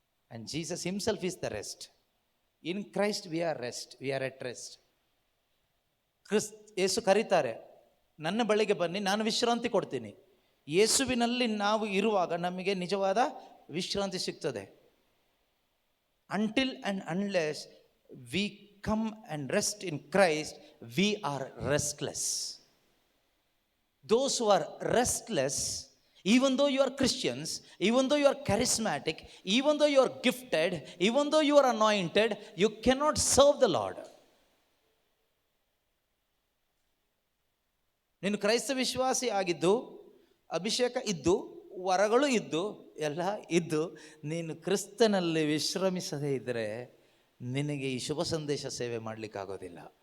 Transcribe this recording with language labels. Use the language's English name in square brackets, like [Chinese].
[English] And Jesus himself is the rest. In Christ we are rest, we are at rest. [Kannada] ಯೇಸು ಕರೀತಾರೆ, ನನ್ನ ಬಳಿಗೆ ಬನ್ನಿ, ನಾನು ವಿಶ್ರಾಂತಿ ಕೊಡ್ತೀನಿ. ಯೇಸುವಿನಲ್ಲಿ ನಾವು ಇರುವಾಗ ನಮಗೆ ನಿಜವಾದ ವಿಶ್ರಾಂತಿ ಸಿಗ್ತದೆ. [English] Until and unless we come and rest in Christ, we are restless. Those who are restless, even though you are Christians, even though you are charismatic, even though you are gifted, even though you are anointed, you cannot serve the Lord. [Kannada] ನೀನು ಕ್ರೈಸ್ತ ವಿಶ್ವಾಸಿ ಆಗಿದ್ದು, ಅಭಿಷೇಕ ಇದ್ದು, ವರಗಳು ಇದ್ದು ಎಲ್ಲ ಇದ್ದು ನೀನು ಕ್ರಿಸ್ತನಲ್ಲಿ ವಿಶ್ರಮಿಸದೇ ಇದ್ದರೆ ನಿನಗೆ ಈ ಶುಭ ಸಂದೇಶ ಸೇವೆ ಮಾಡಲಿಕ್ಕಾಗೋದಿಲ್ಲ.